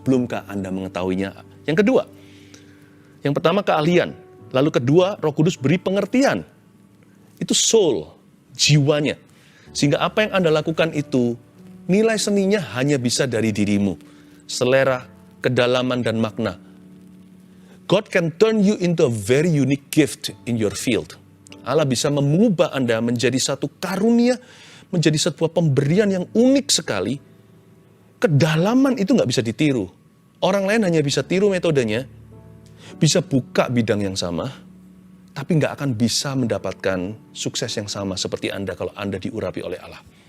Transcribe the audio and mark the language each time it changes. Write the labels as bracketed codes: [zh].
[id] Belumkah Anda mengetahuinya? Yang kedua. Yang pertama keahlian. Lalu kedua, Roh Kudus beri pengertian. Itu soul, jiwanya. Sehingga apa yang Anda lakukan itu, nilai seninya hanya bisa dari dirimu. Selera, kedalaman, dan makna. [en] God can turn you into a very unique gift in your field. [id] Allah bisa mengubah Anda menjadi satu karunia, menjadi sebuah pemberian yang unik sekali. Kedalaman itu nggak bisa ditiru. Orang lain hanya bisa tiru metodenya, bisa buka bidang yang sama, tapi nggak akan bisa mendapatkan sukses yang sama seperti Anda kalau Anda diurapi oleh Allah.